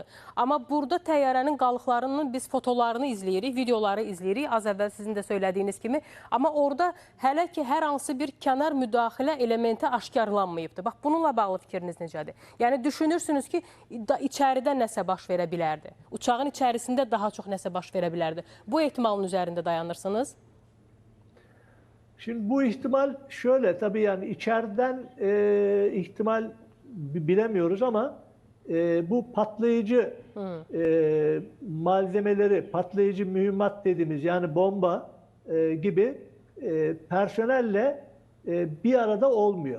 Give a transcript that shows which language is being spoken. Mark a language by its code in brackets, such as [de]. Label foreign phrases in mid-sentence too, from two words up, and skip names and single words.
[az] Amma burada təyyarənin qalıqlarının biz fotolarını izləyirik, videoları izləyirik, az əvvəl sizin də söylədiyiniz kimi. Amma orada hələ ki hər hansı bir kənar müdaxilə elementi aşkarlanmayıbdır. Bax, bununla bağlı fikriniz necədir? Yəni düşünürsünüz ki, içəridə nəsə baş verə bilərdi. Uçağın içərisində daha çox nəsə baş verə bilərdi. Bu ehtimalın üzərində dayanırsınız? [tr] Şimdi bu ihtimal şöyle, tabii yani içeriden ihtimal bilemiyoruz ama bu patlayıcı malzemeleri, patlayıcı mühimmat dediğimiz yani bomba gibi personelle bir arada olmuyor.